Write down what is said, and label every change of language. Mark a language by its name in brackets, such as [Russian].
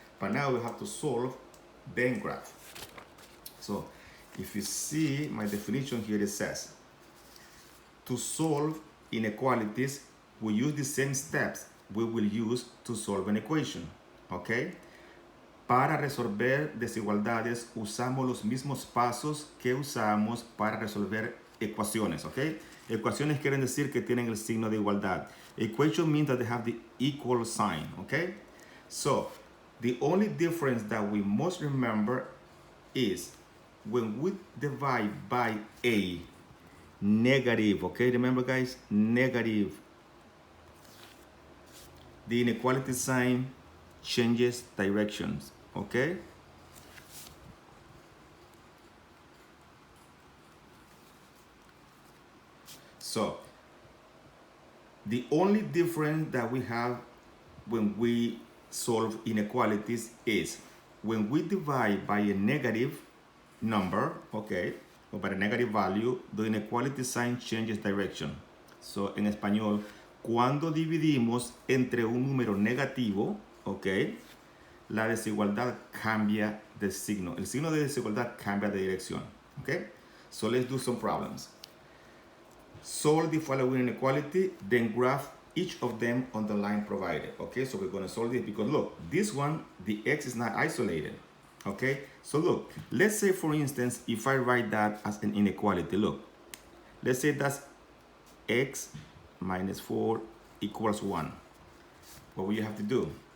[English] But now we have to solve, then graph. So if you see my definition here, it says, to solve inequalities, we use the same steps we will use to solve an equation, okay? [Spanish] Para resolver desigualdades, usamos los mismos pasos que usamos para resolver ecuaciones, ¿ok? Ecuaciones quieren decir que tienen el signo de igualdad. [English] Equation means that they have the equal sign, ¿ok? So, the only difference that we must remember is when we divide by a negative, okay? Remember, guys, negative. The inequality sign changes directions, okay? So, the only difference that we have when we solve inequalities is when we divide by a negative number, okay, or by a negative value, the inequality sign changes direction. [Spanish] So, en español, cuando dividimos entre un número negativo, ok, la desigualdad cambia de signo. El signo de desigualdad cambia de dirección. [English] Okay? So let's do some problems. Solve the following inequality, then graph each of them on the line provided. Okay, so we're going to solve this because look, this one, the x is not isolated. Okay, so look, let's say for instance, if I write that as an inequality, look, let's say that's x minus 4 equals 1. What will you have to do?